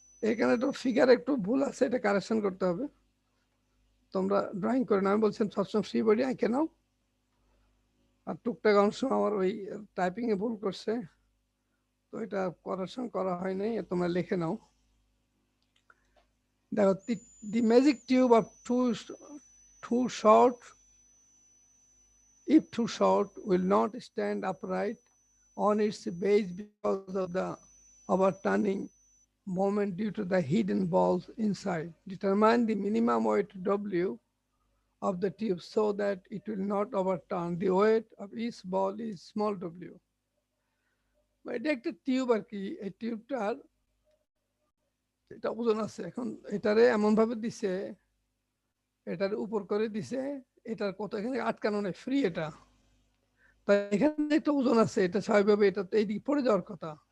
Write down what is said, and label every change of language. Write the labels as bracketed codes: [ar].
[bn] এখানে তো ফিগার একটু ভুল আছে, এটা কারেকশন করতে হবে। তোমরা ড্রয়িং করে নাও, আমি বলছিলাম সবসময় ফ্রি বডি আঁকে নাও। আর টুকটাক অংশ আমার ওই টাইপিং এ ভুল করছে, তো এটা কারেকশন করা হয় নাই, তোমরা লিখে নাও। [en] দেখো, the magic tube of too short, if too short, will not stand upright on its base because of the overturning moment due to the hidden balls inside. Determine the minimum weight W of the tube so that it will not overturn. The weight of each ball is small w. [bn] এটা একটা tube আর কি, এই টিউবটার এটা ওজন আছে। এখন এটারে এমন ভাবে দিছে, এটার উপর করে দিছে, এটার কত এখানে আটকানো নেই, ফ্রি এটা। তাই এখানে একটা ওজন আছে, এটা স্বাভাবিকভাবে এটা তো এইদিকে পড়ে যাওয়ার কথা।